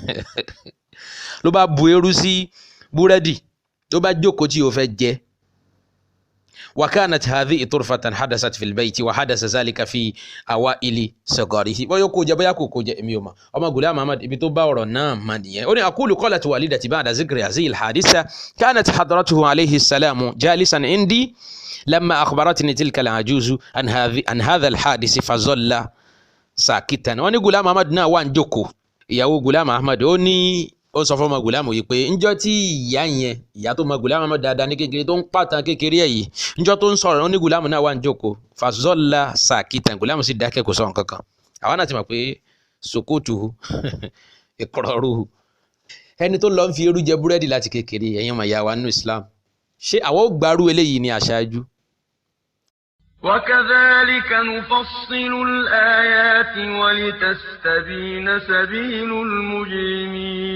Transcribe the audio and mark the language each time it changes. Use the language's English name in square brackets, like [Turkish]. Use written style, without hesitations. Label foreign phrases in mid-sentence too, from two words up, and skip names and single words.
[Yoruba] ló bá bu eérú sí búrẹ́dì ló bá jókòó tí ó fẹ́ jẹ [Arabic] وكانت هذه طرفة حدثت في البيت وحدث ذلك في أوائل صغره [Yoruba] bóyá kò jẹ bóyá kò jẹ èmi ò mọ̀ ọmọ Ghulam Ahmad ibi tó bá ọ̀rọ̀ náà mà nìyẹn ó ní [Arabic] أقول قالت والدتي بعد ذكر هذه الحادثة كانت حضرته عليه السلام جالسا عندي لما أخبرتني تلك العجوز عن هذا الحادث فظل ساكتا [Yoruba] wọ́n ní Ghulam Ahmad náà wà ń jókòó ìyàwó Ghulam Ahmad ó ní ó sọ fún ọmọ Ghulam yìí pé ńjọ́ tí ìyá tó mọ Ghulam Ahmad dáadáa ní kékeré tó ń pàtàn kékeré ẹ̀ yìí ńjọ́ tó ń sọ̀rọ̀ ó ní Ghulam náà wà ń jókòó [Arabic] فظل ساكتا [Yoruba] Ghulam sì dákẹ́ kò sọ nǹkan kan àwọn náà ti mọ̀ pé [Arabic] سكوته إقراره [Yoruba] ẹni tó lọ ń fi eérú jẹ búrẹ́dì láti kékeré ẹ̀yin ọmọ ìyá wa nínú Islam ṣé àwọn gbàrú eléyìí ní aṣáájú. [Arabic] وكذلك نفصل الآيات ولتستبين سبيل المجرمين